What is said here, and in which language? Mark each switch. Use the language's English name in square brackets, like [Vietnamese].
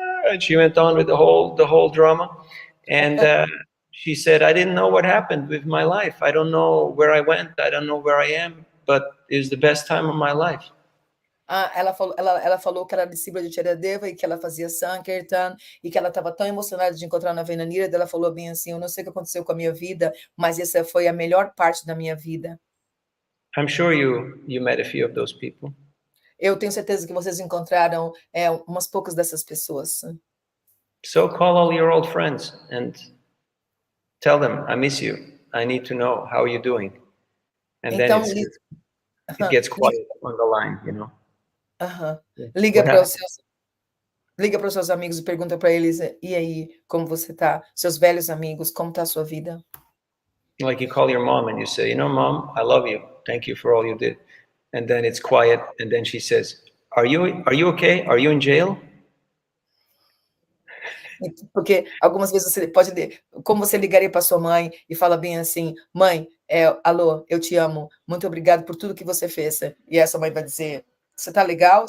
[English] And she went on with the whole drama. And she said, I didn't know what happened with my life. I don't know where I went. I don't know where I am. But it was the best time of my life. [Portuguese] Ela falou que era discípula de Acharya Deva e que ela fazia Sankirtan e que ela estava tão emocionada de encontrar Navina Nirada. Ela falou bem assim, eu não sei o que aconteceu com a minha vida, mas essa foi a melhor parte da minha vida. [English] I'm sure you met a few of those people. [Portuguese] Eu tenho certeza que vocês encontraram umas poucas dessas pessoas. [English] So call all your old friends and tell them, I miss you. I need to know how you're doing. And [Portuguese] então, [English] then it gets quiet on the line, you know. [Portuguese] Liga para os seus amigos e pergunta para eles, e aí, como você tá? Seus velhos amigos, como tá a sua vida? [English] Like you call your mom and you say, you know, Mom, I love you. Thank you for all you did. And then it's quiet. And then she says, Are you okay? Are you in jail? [Portuguese] Porque algumas vezes você pode, como você ligaria para sua mãe e fala bem assim, mãe, alô, eu te amo, muito obrigado por tudo que você fez. E essa mãe vai dizer, você tá legal?